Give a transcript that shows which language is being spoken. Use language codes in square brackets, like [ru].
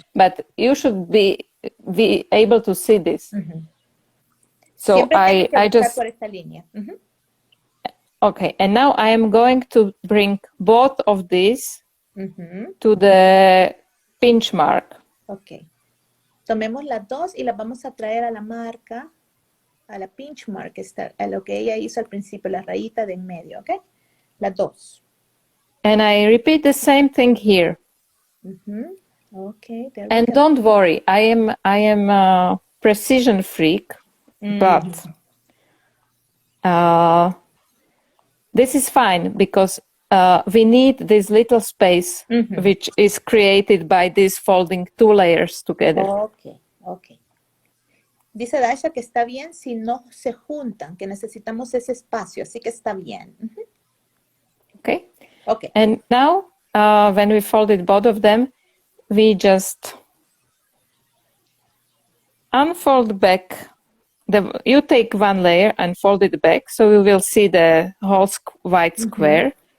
[en] But you should be able to see this. So I just... [es] por esta línea. [en] Okay, and now I am going to bring both of these to the pinch mark. Okay. [es] Tomemos las dos y las vamos a traer a la marca, a la pinch mark, a lo que ella hizo al principio, la rayita de en medio, ¿ok? Las dos. [en] And I repeat the same thing here. Okay. And don't worry, I am a precision freak, but this is fine because we need this little space which is created by this folding two layers together. Okay. [es] Dice Dasha que está bien si no se juntan, que necesitamos ese espacio, así que está bien. [en] Okay. And now, when we folded both of them, we just unfold back. You take one layer and fold it back, so you will see the whole white square.